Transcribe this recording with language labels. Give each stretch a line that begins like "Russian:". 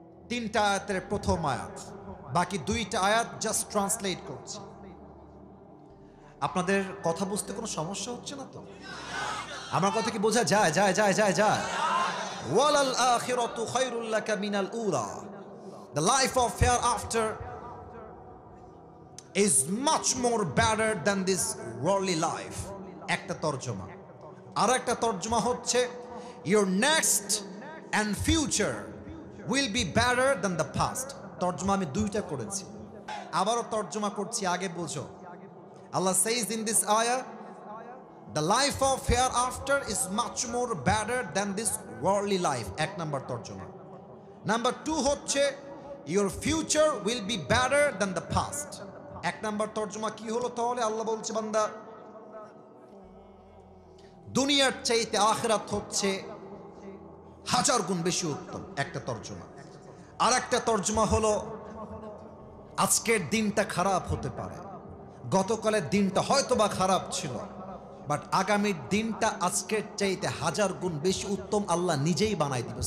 Bangla: তিনটা আয়াতের প্রথম আয়াত, বাকি দুইটা আয়াত জাস্ট ট্রান্সলেট করছি। আপনাদের কথা বুঝতে কোনো সমস্যা হচ্ছে না তো? আমার কথা কি বোঝা যায়? যায় যায় যায় যায়
Arabic: ওয়ালাল আখিরাতু খায়রুল লাকা মিনাল উলা।
English: The life of hereafter is much more better than this worldly life.
Bangla: একটা তরজমা। আর একটা তরজমা হচ্ছে
English: your next and future will be better than the past.
Bangla: তরজমা আমি দুইটা করেছি, আবারও তরজমা করছি, আগে বুঝো।
English: Allah says in this ayah, the life of hereafter is much more better than this worldly life.
Bangla: এক নাম্বার তরজমা। নাম্বার 2 হচ্ছে
English: Your future will be better than the past.
Bangla: এক নাম্বার তর্জমা কি হলো তাহলে? আল্লাহ বলছে বান্দা দুনিয়ার চাইতে আখিরাত হচ্ছে 1000 গুণ বেশি উত্তম, একটা তর্জমা। আর একটা তর্জমা হলো আজকের দিনটা খারাপ হতে পারে, গতকালের দিনটা হয়তো বা খারাপ ছিল, বাট আগামীর দিনটা আজকের চাইতে 1000 গুণ বেশি উত্তম আল্লাহ নিজেই বানাই দিবে।